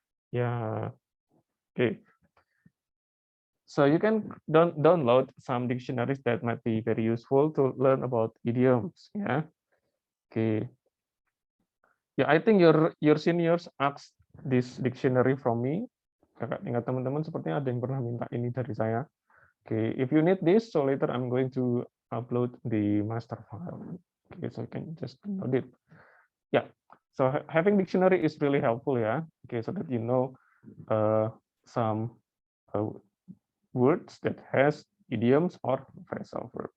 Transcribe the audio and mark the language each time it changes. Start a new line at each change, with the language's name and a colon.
English: Yeah, okay. So you can download some dictionaries that might be very useful to learn about idioms, yeah. Okay. Yeah, I think your seniors asked this dictionary from me.
Indonesian: Kakak ingat teman-teman sepertinya ada yang pernah minta ini dari saya.
English: Okay, if you need this, so later I'm going to upload the master file. Okay, so you can just download it. Yeah, so having dictionary is really helpful, yeah. Okay, so that you know some words that has idioms or phrasal verb.